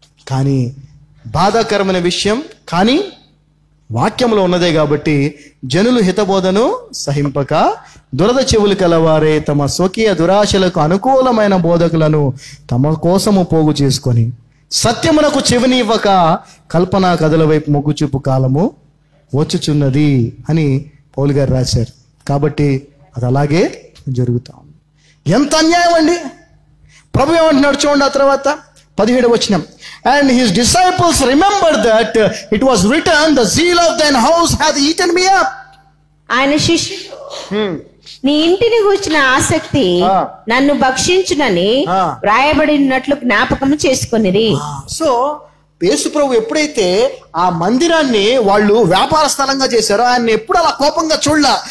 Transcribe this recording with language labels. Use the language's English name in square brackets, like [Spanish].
[Telugu] కానీ బాధాకరమైన విషయం, కానీ వాక్యంలో ఉన్నదే కాబట్టి జనులు హితబోధను సహింపక దురద చెవులు కలవారే తమ స్వకీయ దురాశలకు అనుకూలమైన బోధకులను తమ కోసము పోగు చేసుకొని సత్యమునకు చెవినివ్వక కల్పనా కథల వైపు మొగ్గు చూపు కాలము వచ్చుచున్నది అని పౌలు గారు రాశారు. కాబట్టి అది అలాగే జరుగుతా ఉంది. ఎంత అన్యాయం అండి! ప్రభు ఏమంటున్నాడు చూడండి ఆ తర్వాత 17వ వచనం. [English] And his disciples remembered that it was written, the zeal of thine house hath eaten me up. [Telugu] ఆయన శిష్యులు నీ ఇంటిని గూర్చిన ఆసక్తి నన్ను భక్షించునని వ్రాయబడినట్లు జ్ఞాపకం చేసుకొనిరి. సో యేసు ప్రభు ఎప్పుడైతే ఆ మందిరాన్ని వాళ్ళు వ్యాపార స్థలంగా చేశారో ఆయన ఎప్పుడు అలా కోపంగా చూడలా.